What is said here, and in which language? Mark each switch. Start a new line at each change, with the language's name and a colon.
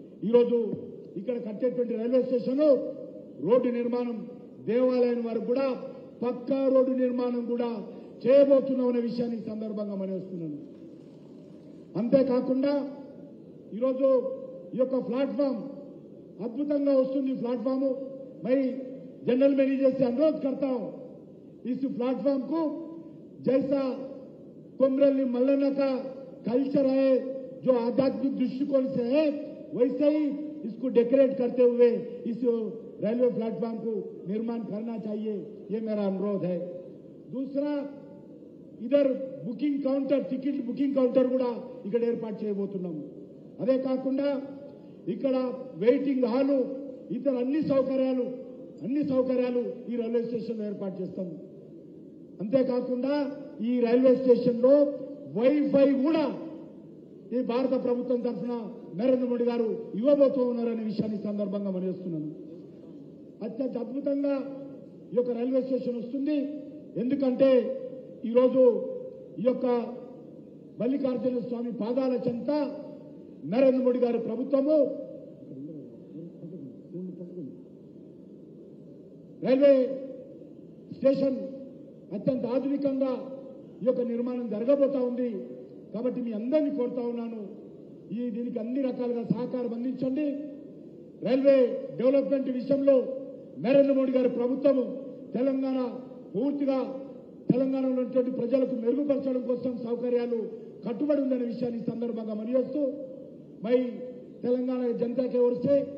Telugu: ఈరోజు ఇక్కడ కట్టేటువంటి railway station road నిర్మాణం దేవాలయం వరకు కూడా పక్కా రోడ్డు నిర్మాణం కూడా చేయబోతున్నామనే విషయాన్ని ఈ సందర్భంగా మనవి చేస్తున్నాను. అంతేకాకుండా ఈరోజు ఈ యొక్క ప్లాట్ఫామ్ అద్భుతంగా వస్తుంది.
Hindi: ప్లాట్ఫామ్ मैं जनरल मैनेजर से अनुरोध करता हूं, इस प्लेटफॉर्म को जैसा कोमरली मल्लना का कल्चर है जो आध्यात्मिक दृष्टिकोण से है वैसे ही इसको डेकोरेट करते हुए इस रेलवे प्लेटफॉर्म को निर्माण करना चाहिए, ये मेरा अनुरोध है. दूसरा इधर booking counter ticket booking counter
Telugu: కూడా ఇక్కడ ఏర్పాటు చేయబోతున్నాము. అదే కాకుండా ఇక్కడ వెయిటింగ్ హాల్ ఇతర అన్ని సౌకర్యాలు ఈ రైల్వే స్టేషన్ లో ఏర్పాటు చేస్తాము. అంతేకాకుండా ఈ రైల్వే స్టేషన్ లో వైఫై కూడా ఈ భారత ప్రభుత్వం తరఫున నరేంద్ర మోడీ గారు ఇవ్వబోతూ ఉన్నారనే విషయాన్ని సందర్భంగా మనం చేస్తున్నాను. అత్యంత అద్భుతంగా ఈ యొక్క రైల్వే స్టేషన్ వస్తుంది. ఎందుకంటే ఈరోజు ఈ యొక్క మల్లికార్జున స్వామి పాదాల చెంత నరేంద్ర మోడీ గారి ప్రభుత్వము రైల్వే స్టేషన్ అత్యంత ఆధునికంగా ఈ యొక్క నిర్మాణం జరగబోతా ఉంది. కాబట్టి మీ అందరినీ కోరుతా ఉన్నాను, దీనికి అన్ని రకాలుగా సహకారం అందించండి. రైల్వే డెవలప్మెంట్ విషయంలో నరేంద్ర మోడీ గారి ప్రభుత్వము తెలంగాణ పూర్తిగా తెలంగాణలో ఉన్నటువంటి ప్రజలకు మెరుగుపరచడం కోసం సౌకర్యాలు కట్టుబడి ఉందనే విషయాన్ని సందర్భంగా మనవిస్తూ
Hindi: मैं तेलंगाना जनता की ओर से